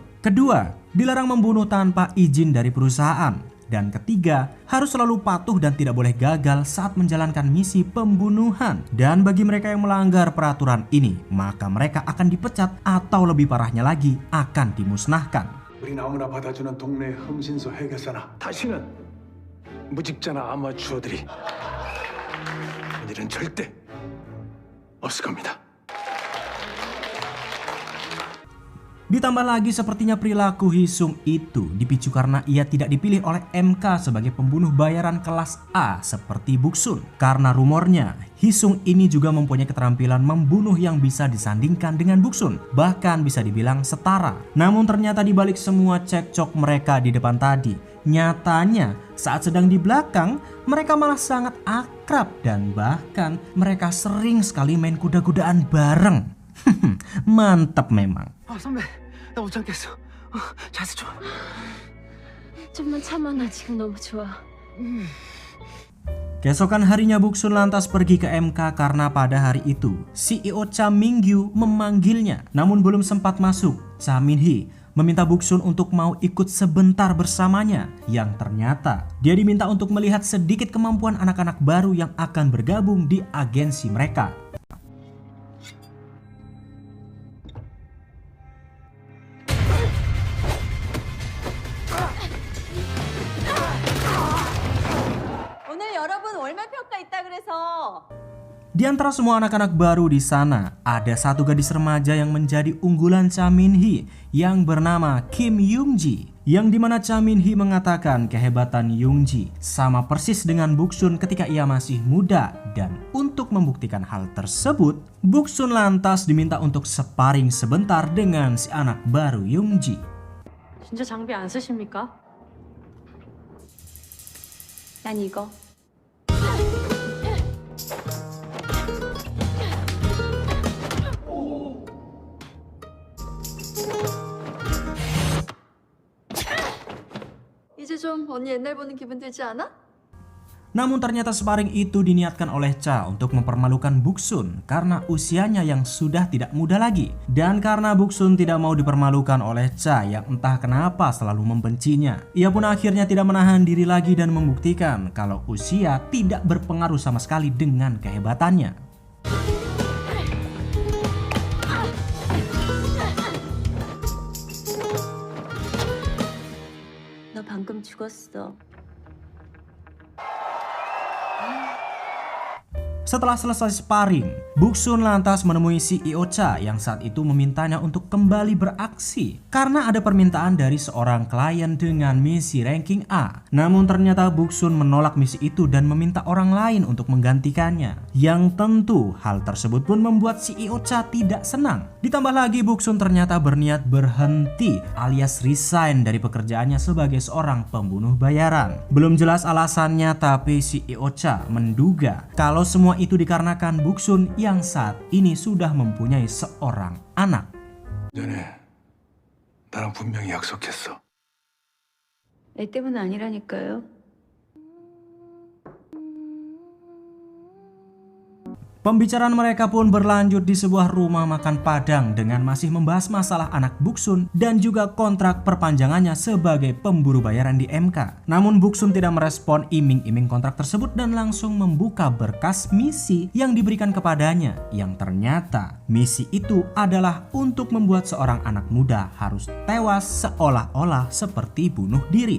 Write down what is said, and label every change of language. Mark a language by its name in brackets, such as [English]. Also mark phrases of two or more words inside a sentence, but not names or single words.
[Indonesian] Kedua, dilarang membunuh tanpa izin dari perusahaan. Dan ketiga, harus selalu patuh dan tidak boleh gagal saat menjalankan misi pembunuhan. Dan bagi mereka yang melanggar peraturan ini, maka mereka akan dipecat atau lebih parahnya lagi akan dimusnahkan. [Korean] 우린 아무나 받아주는 동네 흥신소 회계사나 다시는 무직자나 아마추어들이 일은 절대 없을 겁니다. [Indonesian] Ditambah lagi sepertinya perilaku Hisung itu dipicu karena ia tidak dipilih oleh MK sebagai pembunuh bayaran kelas A seperti Buksun. Karena rumornya Hisung ini juga mempunyai keterampilan membunuh yang bisa disandingkan dengan Buksun, bahkan bisa dibilang setara. Namun ternyata di balik semua cekcok mereka di depan tadi, nyatanya saat sedang di belakang mereka malah sangat akrab dan bahkan mereka sering sekali main kuda-kudaan bareng. Mantap memang. [Korean] 선배, 나 못 참겠어. 자세 좀. 좀만 참아, 나 지금 너무 좋아. [Indonesian] Keesokan harinya Buksun lantas pergi ke MK karena pada hari itu CEO Cha Mingyu memanggilnya. Namun belum sempat masuk, Cha Minhee meminta Buksun untuk mau ikut sebentar bersamanya. Yang ternyata dia diminta untuk melihat sedikit kemampuan anak-anak baru yang akan bergabung di agensi mereka. [Korean] 오늘 여러분 월말평가 있다 그래서. [Indonesian] Di antara semua anak-anak baru di sana, ada satu gadis remaja yang menjadi unggulan Cha Minhee yang bernama Kim Young-ji. Yang dimana Cha Minhee mengatakan kehebatan Young-ji sama persis dengan Buksun ketika ia masih muda. Dan untuk membuktikan hal tersebut, Buksun lantas diminta untuk sparring sebentar dengan si anak baru Young-ji. [Korean] 진짜 장비 안 쓰십니까? 난 이거. 이제 좀 언니 옛날 보는 기분 들지 않아? [Indonesian] Namun ternyata sparring itu diniatkan oleh Cha untuk mempermalukan Buksun karena usianya yang sudah tidak muda lagi. Dan karena Buksun tidak mau dipermalukan oleh Cha yang entah kenapa selalu membencinya, ia pun akhirnya tidak menahan diri lagi dan membuktikan kalau usia tidak berpengaruh sama sekali dengan kehebatannya. [Korean] 너 방금 죽었어. [Indonesian] Setelah selesai sparring, Buksun lantas menemui CEO Cha yang saat itu memintanya untuk kembali beraksi karena ada permintaan dari seorang klien dengan misi ranking A. Namun ternyata Buksun menolak misi itu dan meminta orang lain untuk menggantikannya. Yang tentu hal tersebut pun membuat CEO Cha tidak senang. Ditambah lagi Buksun ternyata berniat berhenti alias resign dari pekerjaannya sebagai seorang pembunuh bayaran. Belum jelas alasannya, tapi CEO Cha menduga kalau semua itu dikarenakan Buksun yang saat ini sudah mempunyai seorang anak. [Korean] 전에 나랑 분명히 약속했어. 애 때문 아니라니까요. [Indonesian] Pembicaraan mereka pun berlanjut di sebuah rumah makan Padang dengan masih membahas masalah anak Buksun dan juga kontrak perpanjangannya sebagai pemburu bayaran di MK. Namun Buksun tidak merespon iming-iming kontrak tersebut dan langsung membuka berkas misi yang diberikan kepadanya, yang ternyata misi itu adalah untuk membuat seorang anak muda harus tewas seolah-olah seperti bunuh diri.